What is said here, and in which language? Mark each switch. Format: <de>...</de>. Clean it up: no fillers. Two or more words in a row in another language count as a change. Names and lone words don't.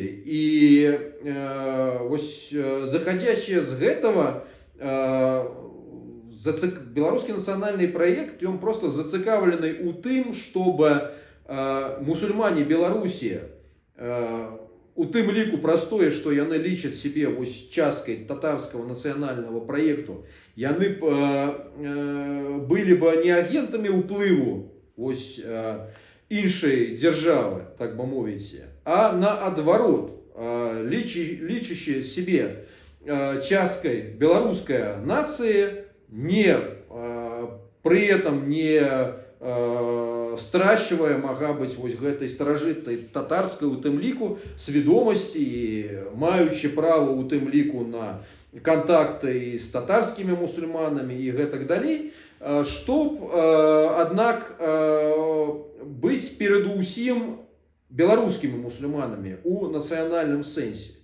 <be>І заходящее з гэтага, беларускі нацыянальны праект, ён просто зацікаўлены у тым,</be> <ru>чтобы мусульмане</ru> <be>Беларусі, у тым ліку простое, што яны лічаць себе часткай татарскага нацыянальнага праекту, яны былі бы не агентамі ўплыву іншай дзяржавы, так бы мовіць, а наадварот, лічачы себе часткай беларускай нацыі,</be> <ru>при этом</ru> <be>не страчвае, мага быць, гэтай старажытнай татарскай у тым ліку свядомасці, маючы права у тым ліку на контакты з татарскімі мусульманамі і гэтак далей, чтоб, аднак, быць перадусім беларускімі мусульманамі у нацыянальным сэнсе.</be>